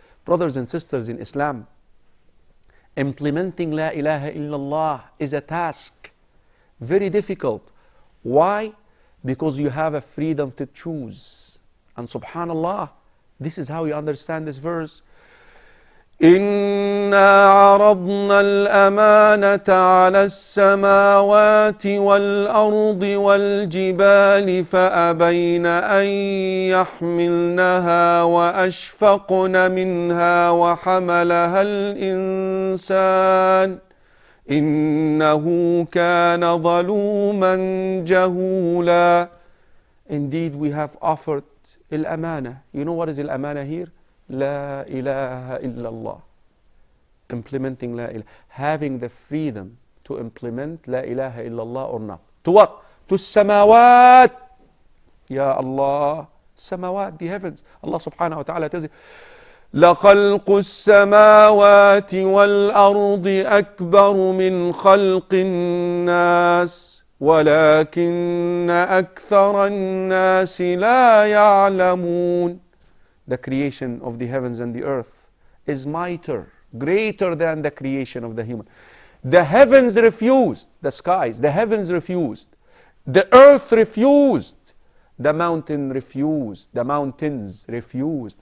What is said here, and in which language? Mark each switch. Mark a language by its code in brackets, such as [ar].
[en] Brothers and sisters in Islam, implementing La ilaha illallah is a task, very difficult. Why? Because you have a freedom to choose. And [ar] subhanallah, [en] this is how you understand this verse. [ar] إنا عرضنا الأمانة على السماوات والأرض والجبال فأبين أن يحملنها وأشفقن منها وحملها الإنسان إنه كان ظلوما جهولا. [en] Indeed, we have offered al-amana. You know what is al-amana here? [ar] La ilaha illallah. [en] Implementing [ar] La ilaha. [en] Having the freedom to implement [ar] La ilaha illallah [en] or not. To what? To samawat. [ar] Ya Allah. [en] Samawat, the heavens. [ar] Allah subhanahu wa ta'ala [en] tells you, [ar] لَخَلْقُ السَّمَاوَاتِ وَالْأَرْضِ أَكْبَرُ مِنْ خَلْقِ النَّاسِ وَلَكِنَّ أَكْثَرَ النَّاسِ لَا يَعْلَمُونَ. [en] The creation of the heavens and the earth is mightier, greater than the creation of the human. The heavens refused, the skies, the heavens refused, the earth refused, the mountain refused, the mountains refused.